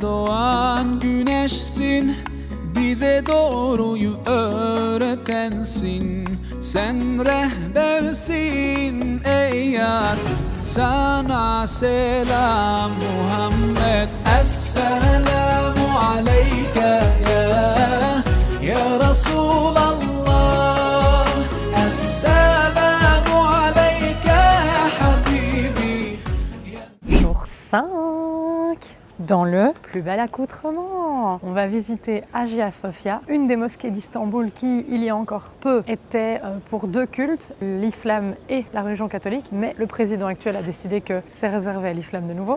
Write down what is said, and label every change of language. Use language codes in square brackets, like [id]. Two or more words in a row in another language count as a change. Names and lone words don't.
[tr] doğan güneşsin, bize doğruyu öğretensin, sen rehbersin ey yar, sana selam Muhammed. [ar] السلام عليك يا رسول الله، السلام عليك يا حبيبي. [fr] Jour 5 dans le plus bel accoutrement. On va visiter Hagia Sophia, une des mosquées d'Istanbul qui, il y a encore peu, était pour deux cultes, l'islam et la religion catholique, mais le président actuel a décidé que c'est réservé à l'islam de nouveau.